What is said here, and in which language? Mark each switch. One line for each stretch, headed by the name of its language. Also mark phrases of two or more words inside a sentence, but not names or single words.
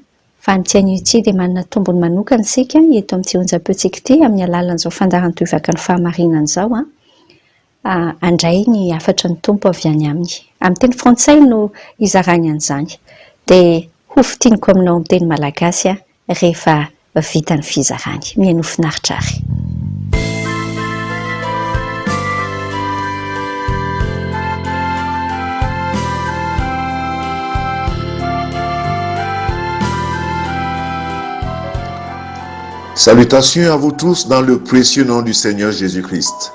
Malagasy: Fa ny tianio ity dia manana tombony manokana isika eto amin'ity onjam-peo ity amin'ny alalan'izao fandaharany tohivaka ny fahamarinana izao. Andray ny afatra ny tompo avy any aminy. Amin'ny teny frantsay no izarany an'izany. Dia ho fitiniko aminao amin'ny teny malagasy rehefa vita ny fizarany. Mihaino finaritra ary.
French: Salutations à vous tous dans le précieux nom du Seigneur Jésus-Christ.